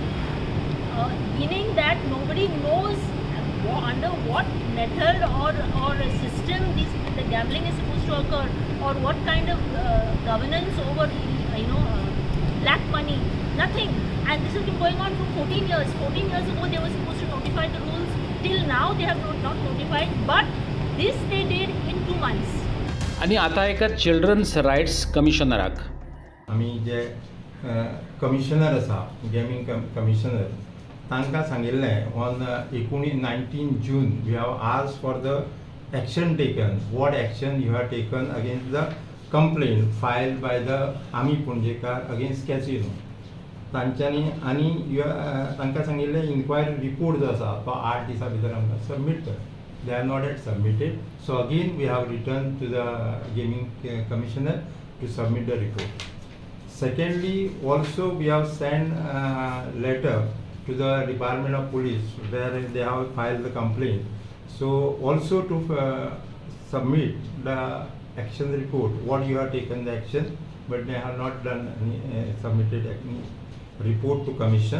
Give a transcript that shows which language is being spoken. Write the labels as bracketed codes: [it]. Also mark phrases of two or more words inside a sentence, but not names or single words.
[en] Meaning that nobody knows under what method or system the gambling is supposed to occur, or what kind of governance over black money. Nothing. And this has been going on for 14 years. 14 years ago they were supposed to notify the rules. Till now they have not notified. But this they did in 2 months. [kok] आणि आता एका [en] children's rights [kok] कमिशनराक आमी जे कमिशनर आसा [en] gaming commissioner [kok] तांकां सांगिल्लें [en] on 19 June we have asked for the action taken what action you have taken against the complaint filed by the [kok] आमी पणजेकार [en] against casino [kok] तांच्यांनी आनी तांकां सांगिल्लें [en] inquiry report [kok] जो आसा तो 8 दिसां भितर आमकां सबमीट कर. [en] They are not yet submitted. So again we have returned to the gaming commissioner to submit the report. Secondly, also we have sent letter to the Department of Police where they have filed the complaint. So also to submit the action report, what you have taken the action, but they have not done any, submitted any report to commission.